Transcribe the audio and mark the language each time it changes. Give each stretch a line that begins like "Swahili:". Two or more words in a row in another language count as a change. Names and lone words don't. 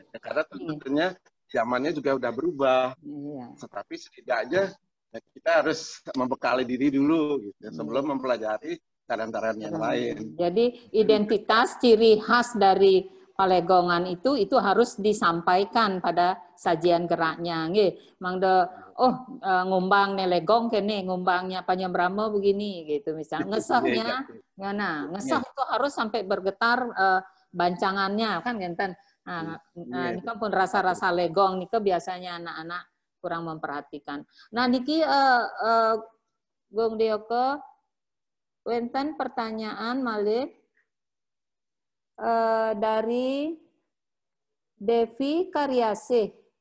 Indonesian: Karena tentunya zamannya juga udah berubah. Iya. Tetapi setidaknya kita harus membekali diri dulu gitu, sebelum mempelajari tarian-tarian yang lain. Jadi identitas ciri khas dari Palegongan itu harus disampaikan pada sajian geraknya.
Balinese: Nggih, mangde ngumbang nelegong kene, ngumbangnya Panyembrama
Indonesian: begini gitu misalnya. Ngesahnya ngana, ngesah itu harus sampai bergetar bancangannya kan ngenten. Nah, ini kan pun rasa-rasa legong nih biasanya anak-anak kurang memperhatikan. Nah,
Balinese: niki Gong Deoko wenten pertanyaan malih dari Devi Karyasih.